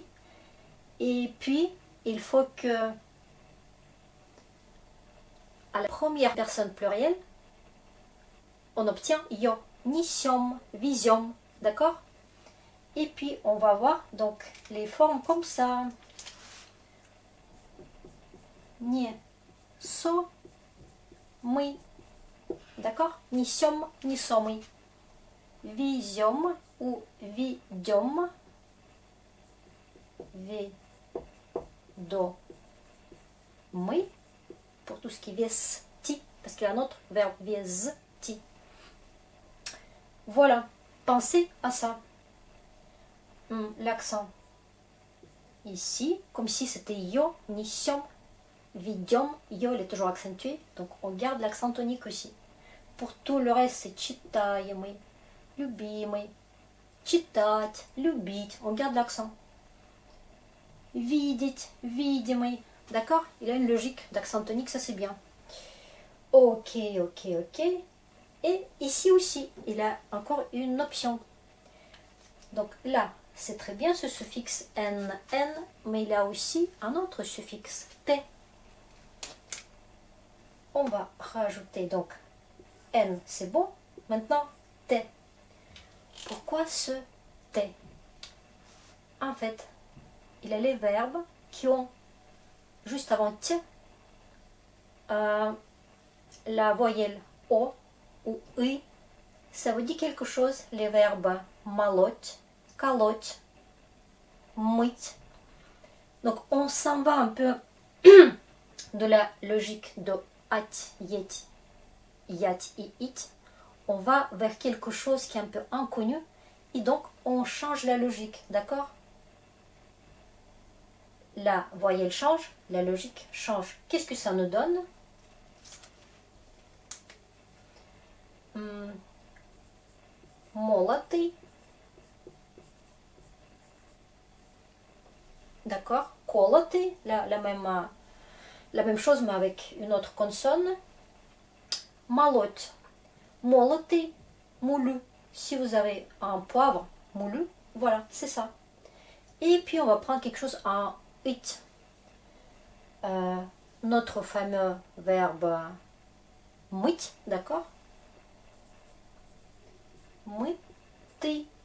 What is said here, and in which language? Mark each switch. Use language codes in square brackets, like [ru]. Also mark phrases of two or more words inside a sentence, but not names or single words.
[fr] Et puis, il faut que à la première personne plurielle, on obtient yo, [ru] несём, везём, [fr] d'accord? Et puis, on va voir donc les formes comme ça. Nie, so, мы, d'accord? [ru] Несем, несомый. Везем ou ведем. Мы. [fr] Pour tout ce qui est vesti, parce qu'il y a un autre verbe, vesti. Voilà, pensez à ça. L'accent. Ici, comme si c'était yo, [ru] несем, ведем. [fr] Yo, il est toujours accentué, donc on garde l'accent tonique aussi. Pour tout le reste, c'est [ru] читаемый, любимый, читать, любить, [fr] on garde l'accent. [ru] Видеть, видимый, [fr] d'accord? Il a une logique d'accent tonique, ça c'est bien. Ok. Et ici aussi, il a encore une option. Donc là, c'est très bien ce suffixe n, mais il a aussi un autre suffixe t. On va rajouter donc n, c'est bon. Maintenant, t. Pourquoi ce t? En fait, il a les verbes qui ont, juste avant t, la voyelle o ou i. Ça vous dit quelque chose, les verbes [ru] молоть, колоть, мыть. [fr] Donc, on s'en va un peu de la logique de at, yet, yat et it. On va vers quelque chose qui est un peu inconnu et donc on change la logique, d'accord? La voyelle change, la logique change. Qu'est-ce que ça nous donne? [ru] Молотый. [fr] D'accord? Колотый, la même chose mais avec une autre consonne. [ru] Молоть. Молотый, [fr] moulu. Si vous avez un poivre moulu, voilà, c'est ça. Et puis on va prendre quelque chose en it. Notre fameux verbe мыть, d'accord? [ru] Мытый.